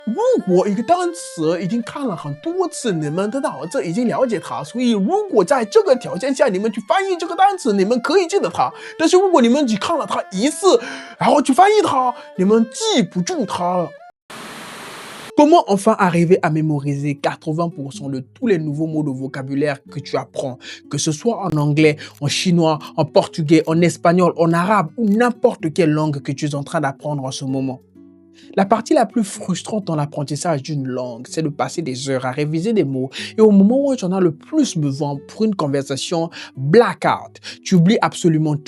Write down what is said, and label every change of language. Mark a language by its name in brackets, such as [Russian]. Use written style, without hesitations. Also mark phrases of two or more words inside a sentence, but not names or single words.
[Chinese] 如果一个单词已经看了很多次，你们的脑子已经了解它，所以如果在这个条件下你们去翻译这个单词，你们可以记得它。但是如果你们只看了它一次，然后去翻译它，你们记不住它了。 [French] Comment enfin arriver à mémoriser 80% de tous les nouveaux mots de vocabulaire que tu apprends, que ce soit en anglais, en chinois, en portugais, en espagnol, en arabe ou n'importe quelle langue que tu es en train d'apprendre en ce moment? La partie la plus frustrante dans l'apprentissage d'une langue, c'est de passer des heures à réviser des mots et au moment où tu en as le plus besoin pour une conversation, blackout, tu oublies absolument tout.